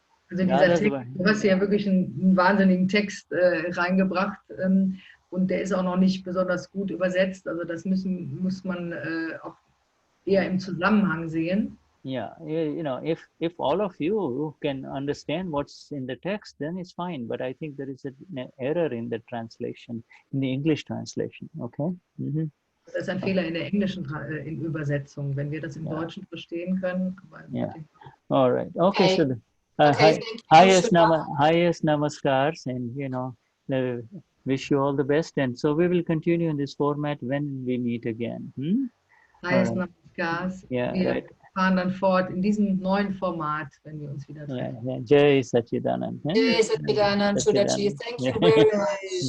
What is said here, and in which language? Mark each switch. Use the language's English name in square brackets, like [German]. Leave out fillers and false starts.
[German] Also dieser Text, du hast ja wirklich einen wahnsinnigen Text reingebracht und der ist auch noch nicht besonders gut übersetzt. Also das muss man auch eher im Zusammenhang sehen. [English] Yeah, you know, if all of you can understand what's in the text, then it's fine. But I think there is an error in the translation, in the English translation. Okay. Mm-hmm. [German] Das ist ein Fehler in der englischen Übersetzung, wenn wir das im Deutschen verstehen können. [English] Yeah. All right. Okay. So Okay, highest namaskars, and you know, wish you all the best. And so we will continue in this format when we meet again. Highest namaskars. Yeah. [German] Wir [English] Right. [German] fahren dann fort in diesem neuen Format, wenn wir uns wieder treffen. [English] Yeah. Jai Sachidanand. Jai Sachidanand, Shuddhaji. Thank you very much.